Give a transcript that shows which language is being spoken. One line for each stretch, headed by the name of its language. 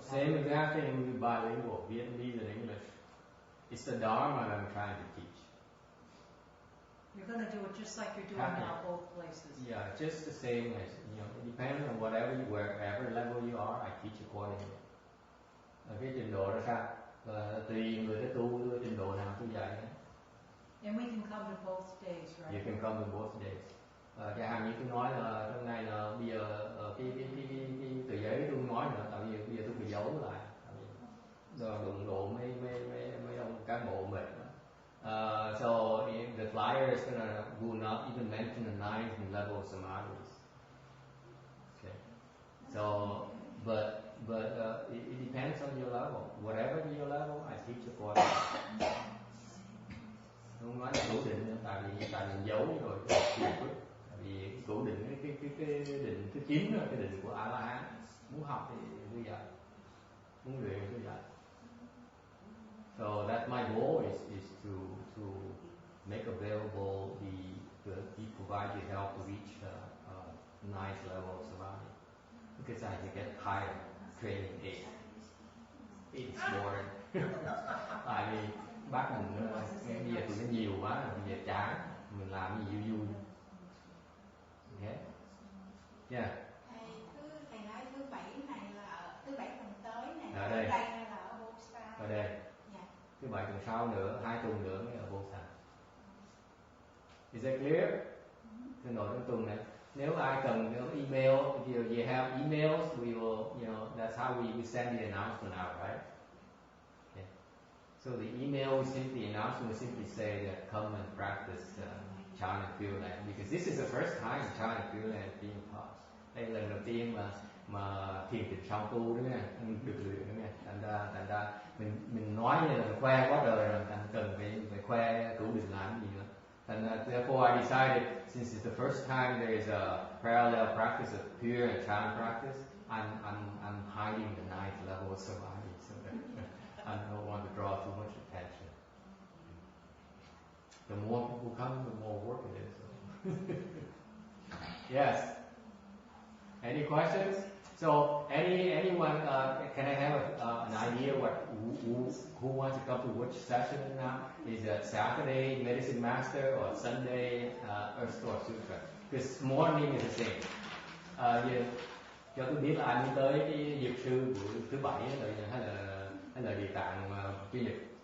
English: Same exact thing with bilingual, Vietnamese and English. It's the Dharma I'm trying to teach. You're going to do it just like you're doing now, both places. Yeah, just the same as, depending on wherever level you are, I teach accordingly.
Vietnamese: Cái trình độ đó sao? Tùy người ta tu trình độ nào tôi dạy.
English: And we can come to both days, right? You can come to both days.
Vietnamese: Chẳng hạn như tôi nói là trong này là bây giờ cái tờ giấy tôi không nói nữa, tại vì bây giờ tôi phải giấu lại. Rồi đụng độ mấy ông cán bộ mệt đó.
English: So the flyer is will not even mention the 9th level of samadhis. Okay. So, but it depends on your level. Whatever your level, I teach accordingly.
Vietnamese: Không nói là cố định nữa, tại vì giấu rồi tại vì cố định cái định thứ 9 là cái định của A La Hán. Muốn học thì tôi dạy, muốn luyện tôi dạy.
English: So that's my goal is to make available the provide the help to reach 9th level of samadhi, because I get tired training 8. It's boring.
Vietnamese: Tại vì bác mình bây giờ tụi nó nhiều quá, bây giờ chán, mình làm gì vui.
English: Okay. Yeah.
Vietnamese: Thầy nói thứ 7 này là thứ 7 tuần tới này, ở đây hay là ở Bolsa? Ở đây. Dạ. Thứ 7 tuần sau nữa, 2 tuần nữa mới ở Bolsa.
English: Is that clear?
Vietnamese: Cái nội trong tuần này. Nếu ai cần email,
English: if you have emails, we will, that's how we send the announcement out, right? Okay. So the email we simply announcement we simply say that come and practice Chan and Pure Land, because this is the first time Chan and Pure Land is being taught.
Vietnamese: Đây là lần đầu tiên mà thiền tịnh song tu đúng không? Được luyện đúng không? Thành ra mình nói như là mình khoe quá đời rồi, thành cần phải khoe cửu định làm gì nữa.
English: And therefore I decided, since it's the first time there is a parallel practice of pure and Chan practice, I'm hiding the 9th level of samadhi, so that I don't want to draw too much attention. The more people come, the more work it is. So. Yes. Any questions? So anyone? Can I have an idea who wants to come to which session now? Is it Saturday Medicine Master or Sunday Earth Store Sutra? Because morning is the same.
Vietnamese: Cho tôi biết là ai muốn tới cái dược sư buổi thứ 7 hay là Địa Tạng Chủ nhật.